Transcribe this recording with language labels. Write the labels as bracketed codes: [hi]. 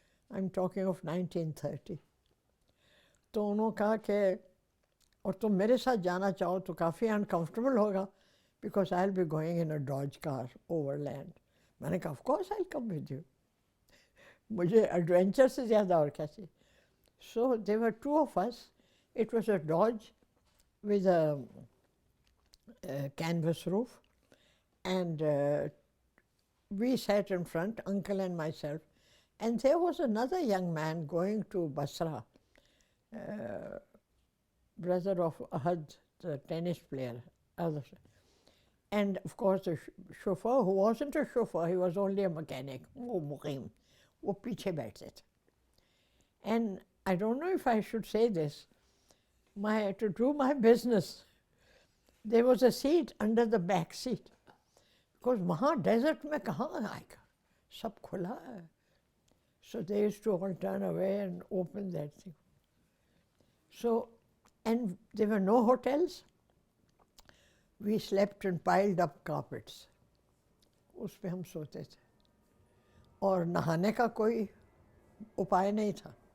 [en] I am talking of 1930. [ur] تو انہوں نے کہا کہ اور تم میرے ساتھ جانا چاہو تو کافی انکمفرٹیبل ہوگا [en] Because I will be going in a Dodge car overland. [ur] میں نے کہا [en] of course I come with you, [ur] مجھے ایڈونچر سے زیادہ اور کیا چاہیے. [en] So they were two of us. It was a Dodge with a canvas roof and we sat in front, uncle and myself, and there was another young man going to Basra, brother of Ahad, the tennis player, and of course the chauffeur, who wasn't a chauffeur, he was only a mechanic, muqim, [ur] wo piche baithte the. [en] And I don't know if I should say this, to do my business, there was a seat under the back seat, because [ur] وہاں desert میں کہاں آئے گا، سب کھلا ہے. [en] So they used to all turn away and open that thing. So, and there were no hotels. We slept in piled up carpets. [ur] اس پہ ہم سوتے تھے، اور نہانے کا کوئی اپائے نہیں تھا.